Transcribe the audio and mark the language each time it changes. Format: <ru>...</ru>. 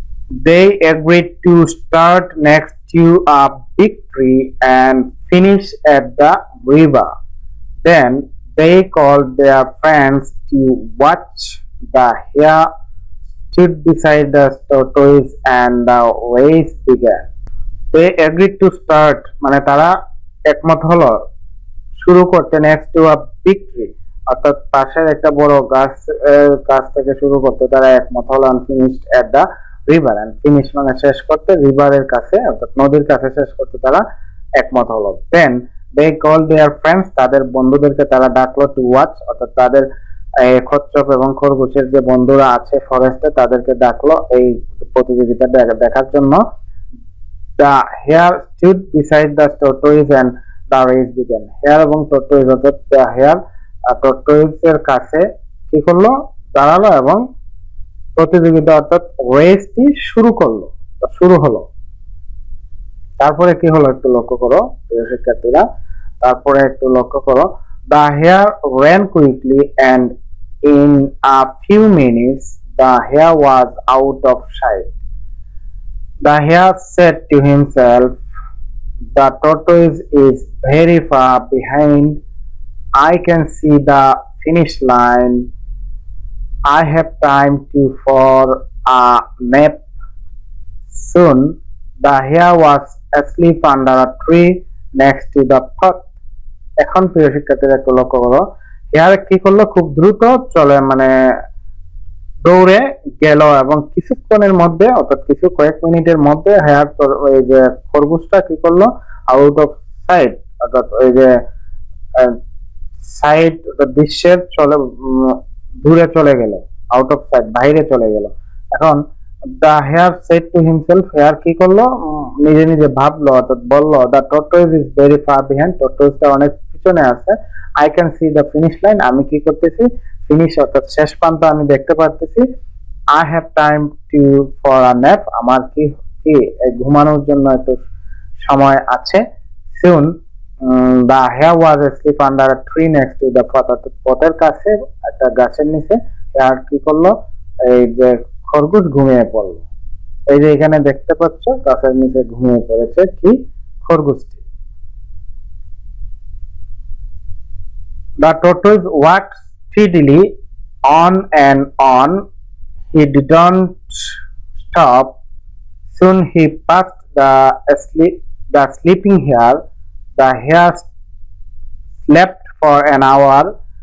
<en>They agreed to start next to a big tree and finish at the river. Then they called their friends to watch. The hare stood beside the tortoise and the race began. They agreed to start</en> <bn>মানে তারা একমত হলো শুরু করতে</bn> <en>next to a big tree,</en> <bn>অর্থাৎ পাশের একটা বড় গাছ থেকে শুরু করতে তারা একমত হলো</bn> <en>and finished at the river, and finish</en> <bn>মানে শেষ করতে, রিভারের কাছে অর্থাৎ নদীর কাছে শেষ করতে তারা একমত হলো।</bn> <en>Then they called their friends,</en> <bn>তাদের বন্ধুদেরকে তারা ডাকলো</bn> <en>to watch,</en> <bn>অর্থাৎ তাদের কচ্ছপ এবং খরগোশের যে বন্ধুরা আছে ফরেস্টে তাদেরকে ডাকলো এই প্রতিযোগিতা দেখার জন্য।</bn> <en>The hare stood beside the tortoise and the race began.</en> <bn>Hair এবং tortoise অর্থাৎ হেয়ার tortoise-এর কাছে কি করলো? দাঁড়ালো এবং প্রতিযোগিতা অর্থাৎ রেসটি শুরু হলো। তারপরে কি হলো একটু লক্ষ্য করো প্রিয় শিক্ষার্থীরা। তারপরে একটু লক্ষ্য করো।</bn> <en>The hare ran quickly and in a few minutes the hare was out of sight. The hare said to himself, the tortoise is very far behind. I can see the finish line. I have time for a nap. Soon the hare was asleep under a tree next to the path.</en> <bn>এখন প্রিয় শিক্ষার্থীরা একটু লক্ষ্য করো। Hair কি করলো? খুব দ্রুত চলে মানে দৌড়ে গেল এবং কিছুক্ষণের মধ্যে অর্থাৎ কয়েক মিনিটের মধ্যে হেয়ার ওই যে খরগোশটা কি করলো?</bn> <en>out of sight,</en> <bn>অর্থাৎ ওই যে সাইট দৃশ্যের দূরে চলে গেল, আউট অফ সাইট বাইরে চলে গেল।</bn> <en>এখন the hare said to himself,</en> <bn>hair কি করলো? নিজে নিজে ভাবলো অর্থাৎ বললো</bn> <en>the tortoise is very far behind,</en> <bn>টর্টয়েসটা অনেক পিছনে আছে।</bn> <en>I can see the finish line,</en> <bn>আমি কি করতেছি? ফিনিশ অর্থাৎ শেষ প্রান্ত আমি দেখতে পারতেছি।</bn> <en>I have time for a nap,</en> <bn>আমার কি ঘুমানোর জন্য একটু সময় আছে।</bn> <en>soon the hare was asleep under a tree next to the path,</en> <bn>পথের কাছে একটা গাছের নিচে হেয়ার কি করলো? এই যে খরগোশ ঘুমিয়ে পড়লো। এই যে এখানে দেখতে পাচ্ছ গাছের নিচে ঘুমিয়ে পড়েছে কি? খরগোশটি।</bn> <en>The tortoise walked steadily on and on. He didn't stop. Soon he passed the sleeping hare. The hare slept for an hour.</en>